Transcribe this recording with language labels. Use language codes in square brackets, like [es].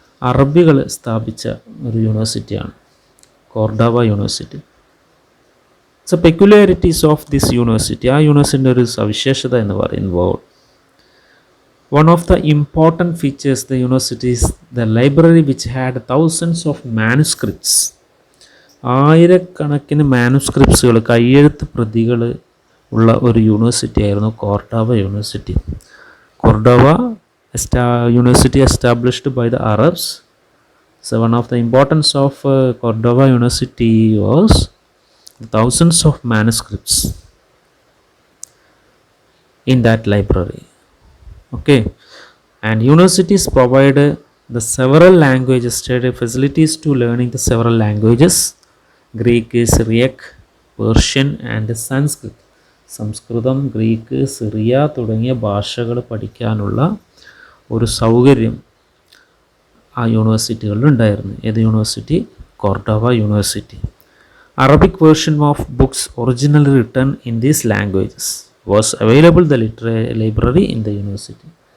[ml] അറബികൾ സ്ഥാപിച്ച ഒരു യൂണിവേഴ്സിറ്റിയാണ് Cordova university. [en] so peculiarities of this university, [ml] ആ യൂണിവേഴ്സിറ്റിൻ്റെ ഒരു സവിശേഷത എന്ന് പറയുമ്പോൾ, [en] one of the important features the university is the library which had thousands of manuscripts. [ml] ആയിരക്കണക്കിന് മാനുസ്ക്രിപ്റ്റ്സുകൾ, കയ്യെഴുത്ത് പ്രതികൾ ഉള്ള ഒരു യൂണിവേഴ്സിറ്റി ആയിരുന്നു Cordova university. [en] Cordova university established by the Arabs. So one of the importance of Cordova University was thousands of manuscripts in that library. Okay, and universities provide the several languages study facilities to learning the several languages, Greek, Syriac, Persian and Sanskrit. [ml] Sanskrit, Greek, Syria തുടങ്ങിയ ഭാഷകൾ പഠിക്കാനുള്ള ഒരു സൗകര്യം ആ യൂണിവേഴ്സിറ്റികളിലുണ്ടായിരുന്നു. ഏത് university? Cordova university. [en] Arabic version of books originally written in these languages was available the library in the university.